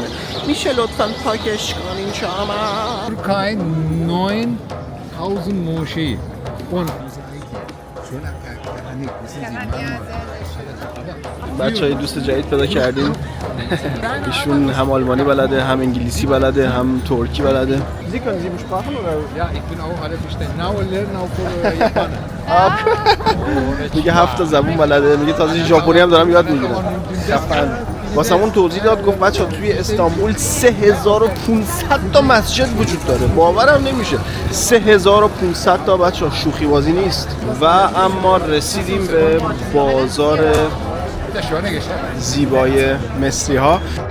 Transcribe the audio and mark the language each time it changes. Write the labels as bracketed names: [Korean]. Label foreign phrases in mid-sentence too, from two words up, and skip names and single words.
[Persian] میشه لطفاً پاکش کنین شما؟ [German] Türkei 9000 Moschee und [Persian] بچه‌های دوست جدید پیدا کردیم. ایشون هم آلمانی بلده، هم انگلیسی بلده، هم ترکی بلده. [German] Sie können Sie Sprachen oder? Ja, ich bin auch arabisch. Now lernen auch Japaner. [Persian] میگه 7 زبون بلده، میگه تازه ژاپنی هم دارم یاد میگیرم. واسمون توضیح داد، گفت بچه‌ها توی استانبول 3500 تا مسجد وجود داره. باورم نمیشه. 3500 تا بچه‌ها، شوخی بازی نیست. و اما رسیدیم به بازار زیبای مصری ها.